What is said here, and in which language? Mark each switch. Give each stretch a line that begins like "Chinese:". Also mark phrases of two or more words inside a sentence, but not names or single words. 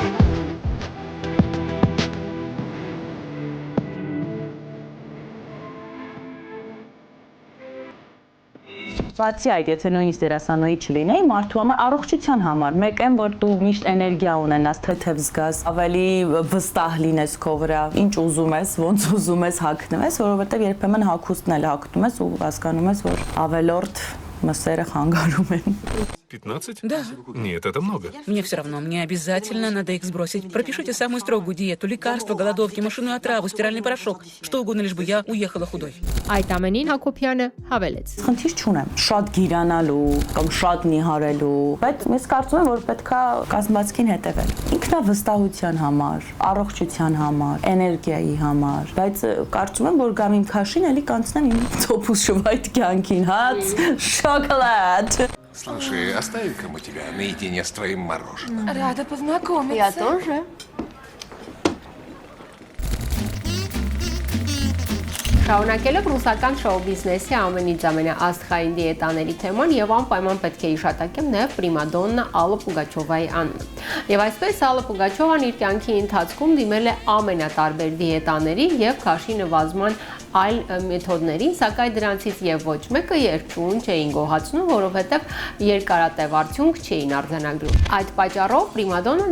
Armenian: Բացի այդ, եթե նույնիսկ դերասանուհի չլինեի, մարդու համար առողջության համար, մեկ եմ, որ դու միշտ էներգիա ունենաս, թեթև զգաս, ավելի վստահ լինես քո վրա, ինչ уզում ես, ոնց ուզում ես հագնում ես, որովհետև երբեմն հագուստն էլ հագնում ես ու հասկանում ես, որ ավելորդ մսերը խանգարում են։
Russian: 15? Да. Нет, это много. Мне все равно, мне обязательно надо их сбросить. Пропишите самую строгую диету, лекарства, голодовки, машинную отраву, стиральный порошок. Что угодно, лишь бы я уехала худой.
Armenian: Այդ ամենին Հակոբյանը հավելեց. Խնդիր չունեմ, շատ գիրանալու կամ շատ նիհարելու, բայց ես կարծում եմ, որ պետքա կազմվածքին հետևել։ Ինքնավստահության համար, առողջության համար, էներգիայի համար, բայց կարծում եմ, որ գամ իմ քաշին, էլի կանցնեմ իմ ծոփուս շվայտ կյանքին, հաց, շոկոլադ։
Russian: Слушай, оставим-ка мы тебя наедине с твоим мороженым. Рада познакомиться. Я тоже.
Armenian: Շարունակելով ռուսական շոու բիզնեսի ամենից ամենաաստղային դիետաների թեման եւ անպայման պետք է իշատակեմ նաեւ պրիմադոննա Ալլա Պուգաչովայի անունը։ Եվ այսպես Ալլա Պուգաչովան իր կյանքի ընթացքում դիմել է ամենատարբեր դիետաների եւ քաշի նվազման այլ մեթոդներին, սակայն դրանցից եւ ոչ մեկը երկչուն չէին գոհացնում, որովհետեւ երկարատև արդյունք չէին արձանագրում։ Այդ պատճառով պրիմադոննան